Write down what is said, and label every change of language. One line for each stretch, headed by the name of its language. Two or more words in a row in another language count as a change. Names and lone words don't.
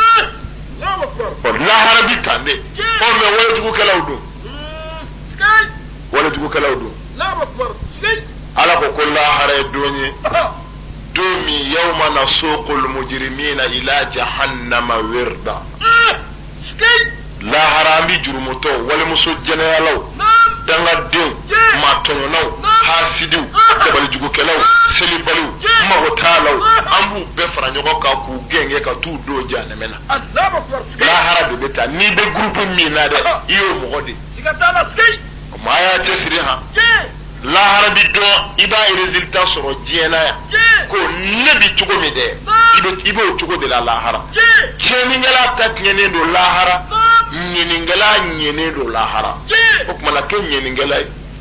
Bambara: lahara bi tan de mɛ walejugukɛlaw don walejugukɛlaw don ala ko lahara ye don ye don min
Arabic: يوم نسوق المجرمين إلى جهنم وردا
Bambara: lahara an bi jurumutɔ walimuso jɛnɛyalaw dangadenw matɔɲɔnaw hasidiw dabalijugukɛlaw selibaliw magotalaw an b'u bɛɛ fara ɲɔgɔn kan k'u gɛngɛ ka t'u don jahanɛmɛ na lahara de bɛ taa n'i bɛ gurupu min na dɛ i y'o mɔgɔ de maa y'a cɛsiri han lahara bi dɔn i b'a résultat sɔrɔ diɲɛ na yan ko ne bi cogo min dɛ i b'o cogo de la lahara tiɲɛnikɛla ta tiɲɛnen don lahara ɲinikɛla ɲɛnen don lahara o kumana kɛ ɲinikɛla ye